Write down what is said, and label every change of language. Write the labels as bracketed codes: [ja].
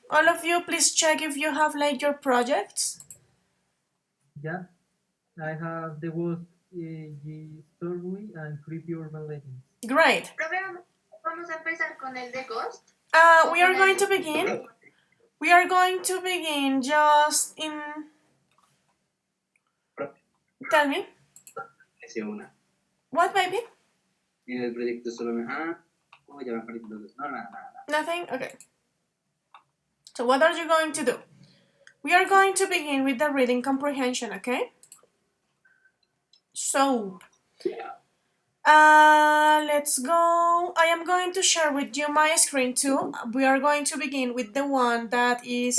[en] All of you, please check if you have like your projects. Yeah, I have the Ghost Story and Creepy Urban Legends. Great. [es] Profe, vamos a empezar con el de Ghost. [en] We are going to begin. We are going to begin just in... Tell me. What, baby? [es] En el proyecto solo me... ya me aparecen los dos. No, nada. [en] Nothing? Okay. So what are you going to do? We are going to begin with the reading comprehension, okay? So, let's go. I am going to share with you my screen too. We are going to begin with the one that is...